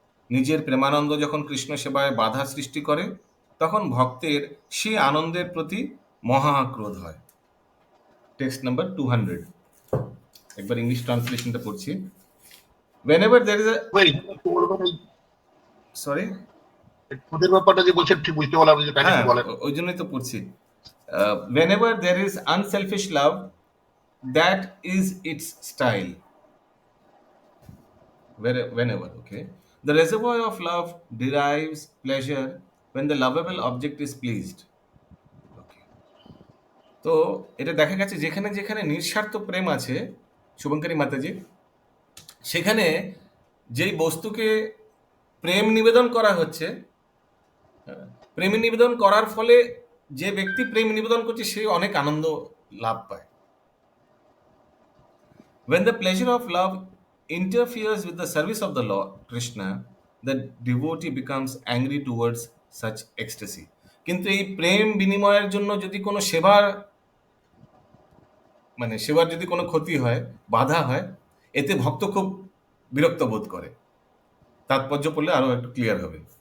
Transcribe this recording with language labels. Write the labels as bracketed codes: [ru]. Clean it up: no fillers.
[bn] নিজের প্রেমানন্দ যখন কৃষ্ণ সেবায় বাধা সৃষ্টি করে তখন ভক্তের সে আনন্দের প্রতি মহাক্রোধ হয়। Text number 200। একবার ইংলিশ ট্রান্সলেশনটা পড়ছি। [en] whenever there is a [bn] ভাই একটু বলবেন এই সরি খুদের ব্যাপারটা যে বলছেন ঠিক বুঝতে পারলাম না, যে কাহিনী হ্যাঁ একটু বলেন। ওই জন্যই তো পড়ছি। [en] whenever there is unselfish love, that is its style. Whenever, okay, the reservoir of love derives pleasure when the lovable object is pleased. Okay. [bn] তো এটা দেখা গেছে যেখানে যেখানে নিঃস্বার্থ প্রেম আছে, শুভঙ্করী মাতাজি, সেখানে যেই বস্তুকে প্রেম নিবেদন করা হচ্ছে, প্রেম নিবেদন করার ফলে যে ব্যক্তি প্রেম নিবেদন করছে সে অনেক আনন্দ লাভ পায়। [en] When the pleasure of love interferes with the service of the Lord Krishna, the devotee becomes angry towards such ecstasy. [bn] কিন্তু এই প্রেম বিনিময়ের জন্য যদি কোনো সেবার সেবার যদি কোনো ক্ষতি হয়, বাধা হয়, এতে ভক্ত খুব বিরক্ত বোধ করে। তাৎপর্য পড়লে আরো একটু ক্লিয়ার হবে।